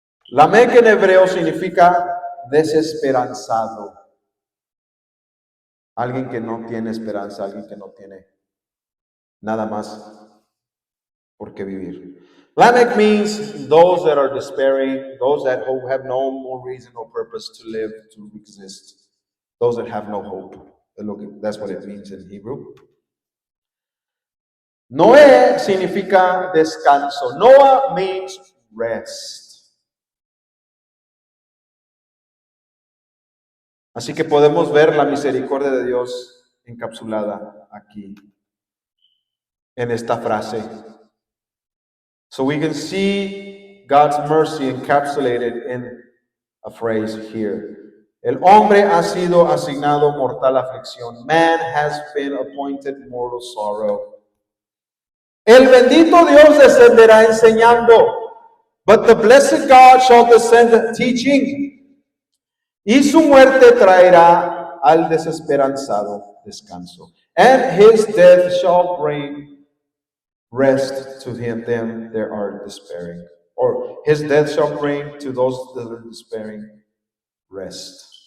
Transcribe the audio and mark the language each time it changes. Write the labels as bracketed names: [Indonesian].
[Spanish] Lamech en hebreo significa desesperanzado. Alguien que no tiene esperanza, alguien que no tiene nada más por qué vivir. [English] Lamech means those that are despairing, those that have no more reason or purpose to live, to exist, those that have no hope. That's what it means in Hebrew. [Spanish] Noé significa descanso. [English] Noah means rest. [Spanish] Así que podemos ver la misericordia de Dios encapsulada aquí, en esta frase. [English] So we can see God's mercy encapsulated in a phrase here. [Spanish] El hombre ha sido asignado mortal aflicción. [English] Man has been appointed mortal sorrow. [Spanish] El bendito Dios descenderá enseñando, [English] but the blessed God shall descend teaching. [Spanish] Y su muerte traerá al desesperanzado descanso. [English] And his death shall bring rest to them that are despairing. Or his death shall bring to those that are despairing rest.